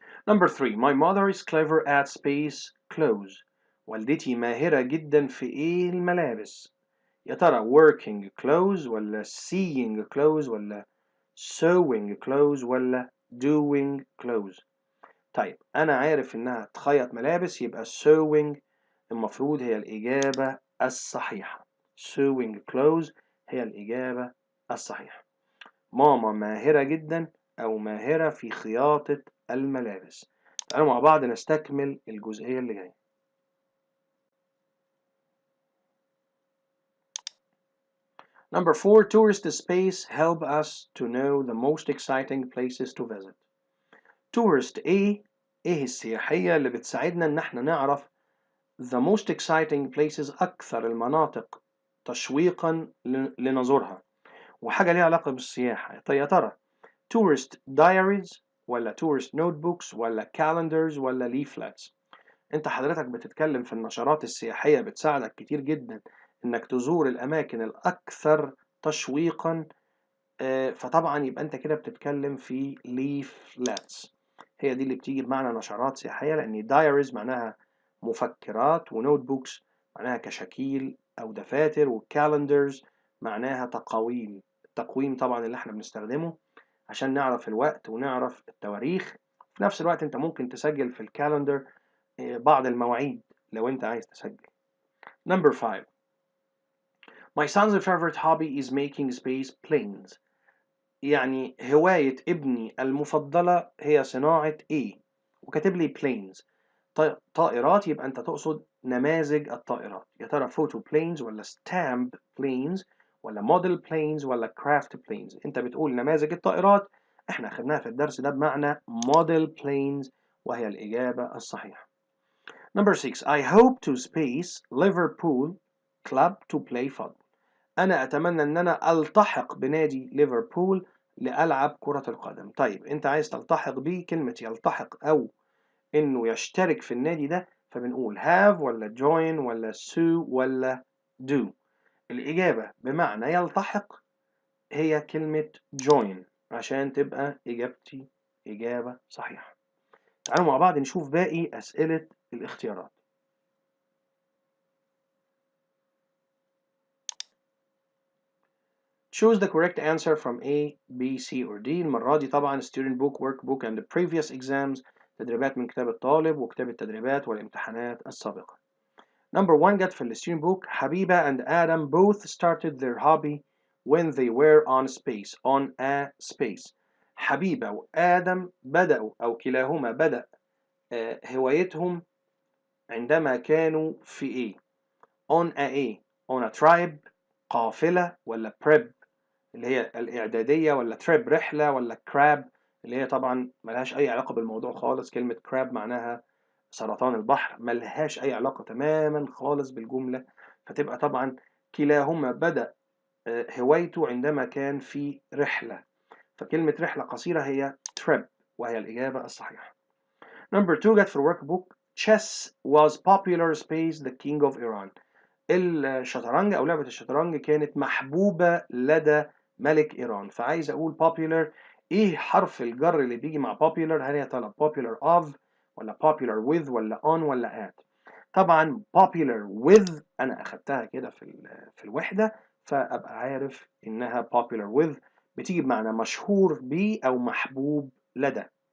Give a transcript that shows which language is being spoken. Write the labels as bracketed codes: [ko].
[en] number 3 my mother is clever at space clothes، [ar] والدتي ماهرة جدا في إيه الملابس؟ يا ترى working clothes ولا seeing clothes ولا sewing clothes ولا doing clothes؟ طيب أنا عارف إنها تخيط ملابس، يبقى sewing المفروض هي الإجابة الصحيحة. sewing clothes هي الإجابة الصحيحة. ماما ماهرة جدا أو ماهرة في خياطة الملابس. تعالوا مع بعض نستكمل الجزئية اللي جاية. [en] number 4 tourist space help us to know the most exciting places to visit. [ar] tourist إيه السياحية اللي بتساعدنا إن احنا نعرف [en] the most exciting places، [ar] أكثر المناطق تشويقا لنزورها، وحاجة ليها علاقة بالسياحة. طيب يا ترى tourist diaries ولا tourist notebooks ولا calendars ولا leaflets؟ أنت حضرتك بتتكلم في النشرات السياحية بتساعدك كتير جدًا إنك تزور الأماكن الأكثر تشويقًا، فطبعًا يبقى أنت كده بتتكلم في leaflets، هي دي اللي بتيجي بمعنى نشرات سياحية، لأن diaries معناها مفكرات، وnotebooks معناها كشاكيل أو دفاتر، وcalendars معناها تقاويم، التقويم طبعًا اللي إحنا بنستخدمه عشان نعرف الوقت ونعرف التواريخ. في نفس الوقت أنت ممكن تسجل في الcalendar بعض المواعيد لو أنت عايز تسجل. [en] Number 5. My son's favorite hobby is making space planes. [ar] يعني هواية ابني المفضلة هي صناعة إيه؟ وكاتب لي planes. طائرات، يبقى أنت تقصد نماذج الطائرات. يا ترى photo planes ولا stamp planes ولا model planes ولا craft planes؟ أنت بتقول نماذج الطائرات، إحنا أخدناها في الدرس ده بمعنى model planes، وهي الإجابة الصحيحة. [en] Number 6. I hope to space Liverpool club to play football. [ar] أنا أتمنى إن أنا ألتحق بنادي ليفربول لألعب كرة القدم. طيب أنت عايز تلتحق بيه، كلمة يلتحق أو إنه يشترك في النادي ده، فبنقول have ولا join ولا sue ولا do. الإجابة بمعنى يلتحق هي كلمة join، عشان تبقى إجابتي إجابة صحيحة. تعالوا مع بعض نشوف باقي أسئلة الاختيارات. [en] Choose the correct answer from A, B, C or D. [ar] المرة دي طبعا [en] student book, workbook and the previous exams، [ar] تدريبات من كتاب الطالب وكتاب التدريبات والامتحانات السابقة. [en] Number 1 [ar] جت في [en] student book. حبيبة and Adam both started their hobby when they were on a space. [ar] حبيبة وآدم بدأوا أو كلاهما بدأ هوايتهم عندما كانوا في إيه؟ on a tribe، قافلة ولا prep اللي هي الإعدادية، ولا تريب رحلة، ولا كراب اللي هي طبعا ملهاش أي علاقة بالموضوع خالص. كلمة كراب معناها سرطان البحر، ملهاش أي علاقة تماما خالص بالجملة، فتبقى طبعا كلاهما بدأ هوايته عندما كان في رحلة، فكلمة رحلة قصيرة هي trip، وهي الإجابة الصحيحة. [en] Number 2 [ar] جت في [en] الورك book. chess was popular space the king of Iran. [ar] الشطرنج أو لعبة الشطرنج كانت محبوبة لدى ملك إيران، فعايز أقول popular. إيه حرف الجر اللي بيجي مع popular؟ هل هي طالب popular of ولا [en] popular with [ar] ولا on ولا at؟ طبعا popular with أنا أخدتها كده في الوحدة، فأبقى عارف إنها popular with بتيجي بمعنى مشهور بيه أو محبوب لدى.